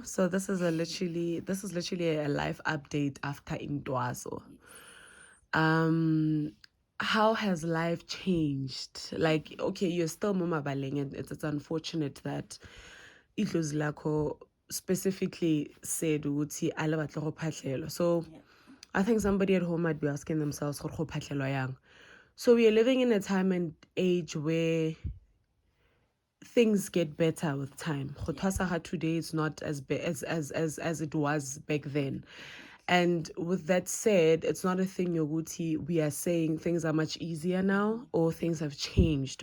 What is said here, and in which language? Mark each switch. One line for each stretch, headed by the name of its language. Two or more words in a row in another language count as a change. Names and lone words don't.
English: So this is literally a live update after Intwaso. How has life changed? Like, okay, you're still Mama Baleng, and it's unfortunate that
Zulu: Idlozi Lakho
English: specifically said ukuthi
Tswana: ala batla go phatlhelwa.
English: So I think somebody at home might be asking themselves,
Tswana: "Go phatlhelwa yang?"
English: So we are living in a time and age where things get better with time. Khothwasa today is not as it was back then. And with that said, it's not a thing yoguti we are saying things are much easier now or things have changed.